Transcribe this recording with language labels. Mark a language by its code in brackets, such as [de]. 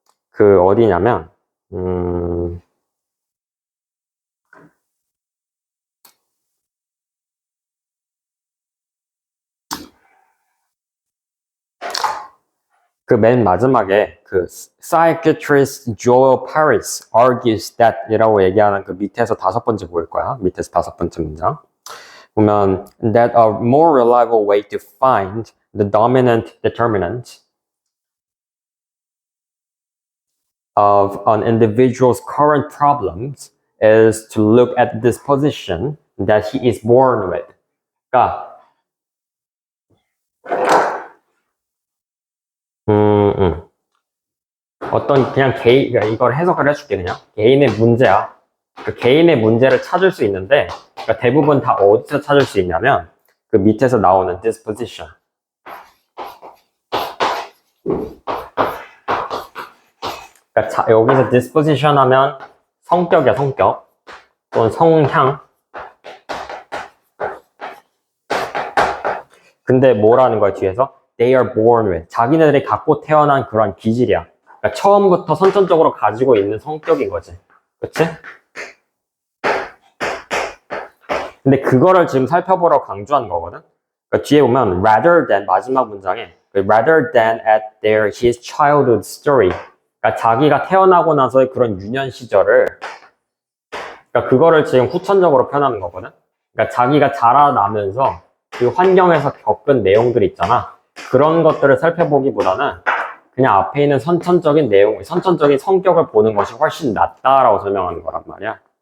[ko] 그 어디냐면 그 맨 마지막에 그 [en] psychiatrist Joel Paris argues that [ko] 이라고 얘기하는 그 밑에서 5번째 보일 거야. 밑에서 5번째 문장. 보면 [en] that a more reliable way to find the dominant determinant of an individual's current problems is to look at the disposition that he is born with. [ko] 그러니까 어떤 그냥 그러니까 이걸 해석을 해줄게. 그냥 개인의 문제야. 그 개인의 문제를 찾을 수 있는데 그러니까 대부분 다 어디서 찾을 수 있냐면 그 밑에서 나오는 disposition. 그러니까 여기서 disposition 하면 성격이야, 성격 또는 성향. 근데 뭐라는 거야 뒤에서? [en] They are born with. [ko] 자기네들이 갖고 태어난 그런 기질이야. 그러니까 처음부터 선천적으로 가지고 있는 성격인 거지. 그치? 근데 그거를 지금 살펴보라고 강조한 거거든. 그러니까 뒤에 보면 [en] rather than [ko] 마지막 문장에 [en] rather than at his childhood story. [ko] 그러니까 자기가 태어나고 나서의 그런 유년 시절을 그러니까 그거를 지금 후천적으로 표현하는 거거든. 그러니까 자기가 자라나면서 그 환경에서 겪은 내용들이 있잖아. 그런 것들을 살펴보기보다는 그냥 앞에 있는 선천적인 내용, 선천적인 성격을 보는 것이 훨씬 낫다라고 설명하는 거란 말이야.